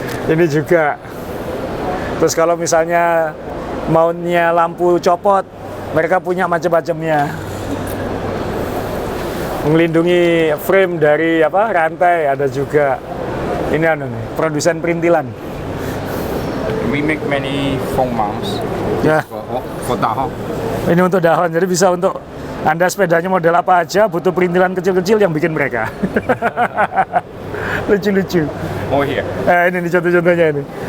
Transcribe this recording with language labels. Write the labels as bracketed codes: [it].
[id] Ini juga. Terus kalau misalnya mountnya lampu copot, mereka punya macam-macamnya. Melindungi frame dari rantai ada juga. Ini produsen perintilan. [en] We make many phone mounts [id] Ya. [en] for dahon. [id] Ini untuk dahon, jadi bisa untuk Anda sepedanya model apa aja, butuh perintilan kecil-kecil yang bikin mereka. Lucu-lucu. [en] Oh here. [id] Ini contoh-contohnya ini.